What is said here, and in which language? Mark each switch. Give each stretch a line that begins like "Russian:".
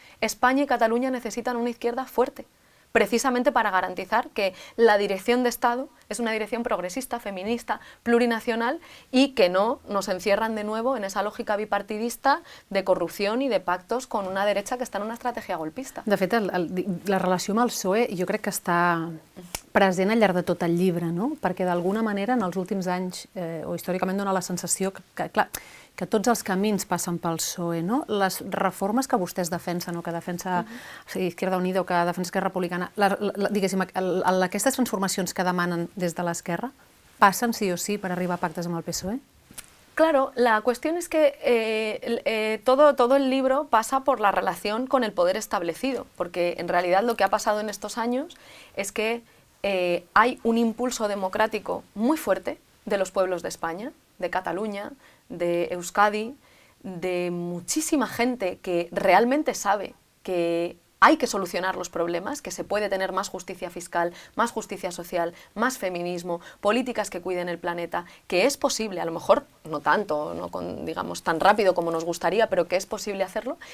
Spanish: España y Cataluña necesitan una izquierda fuerte, precisamente para garantizar que la dirección de Estado es una dirección progresista, feminista, plurinacional y que no nos encierran de nuevo en esa
Catalan: lògica bipartidista de corrupció i
Spanish: de pactos con una derecha que està en una estratègia golpista.
Catalan: De fet, la relació amb el PSOE jo crec que està present al llarg de tot el llibre, no? Perquè d'alguna manera en els últims anys, o històricament dona la sensació que tots els camins passen pel PSOE, no? Les reformes que vostès defensen o que defensa Izquierda Unida o que defensa Esquerra Republicana, diguéssim, aquestes transformacions que demanen des de l'esquerra passen sí o sí per arribar a pactes amb el PSOE?
Spanish: Claro, la cuestión es que todo el libro pasa por la relación con el poder establecido, porque en realidad lo que ha pasado en estos años es que hay un impulso democrático muy fuerte de los pueblos de España, de Cataluña, de Euskadi, de muchísima gente que realmente sabe que hay que solucionar los problemas, que se puede tener más justicia fiscal, más justicia social, más feminismo, políticas que cuiden el planeta, que es posible, a lo mejor no tanto, no digamos tan rápido como nos gustaría, pero que es posible hacerlo.